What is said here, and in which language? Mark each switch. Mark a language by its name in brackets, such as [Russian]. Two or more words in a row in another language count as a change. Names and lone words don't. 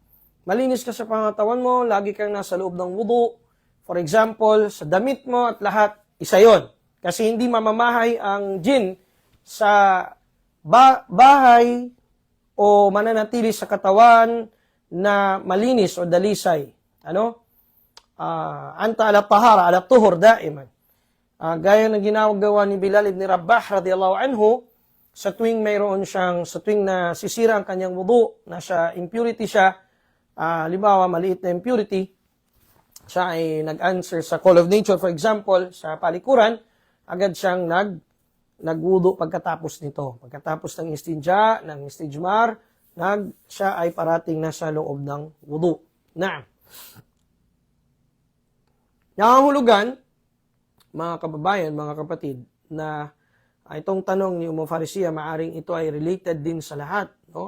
[Filipino] Malinis ka sa pangatawan mo, lagi kang nasa loob ng wudu. [English] For example, [Filipino] sa damit mo at lahat, isa yon. Kasi hindi mamamahay ang jin sa bahay o mananatili sa katawan na malinis o dalisay. Ano? [Arabic] أنت على طهارة على طهور دائما. [Filipino] Gaya ng ginagawa ni Bilal ibn Rabah [Arabic] رضي الله عنه, [Filipino] sa tuwing na sisira ang kanyang wudu, nasa impurity siya, halimbawa, maliit na impurity, siya ay nag-answer sa [English] call of nature, for example, [Filipino] sa palikuran, agad siyang nagwudu pagkatapos nito. Pagkatapos ng istinja, ng istijmar, siya ay parating nasa loob ng wudu. Nangangahulugan, mga kababayan, mga kapatid, na itong tanong ni Farisiya, maaring ito ay related din sa lahat, no?